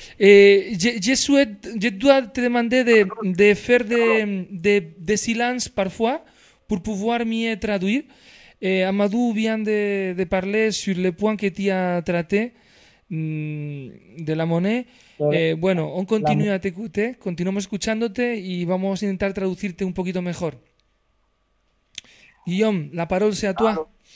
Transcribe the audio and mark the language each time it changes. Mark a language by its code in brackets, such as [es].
[fr] Je dois te demander de faire de silence parfois pour pouvoir mieux traduire. Amadou vient de parler sur le point que tu as traité de la monnaie. Bueno, on continue à t'écouter. [es] Continuamos escuchándote y vamos a intentar traducirte un poquito mejor. [fr] Guillaume, la parole c'est à toi.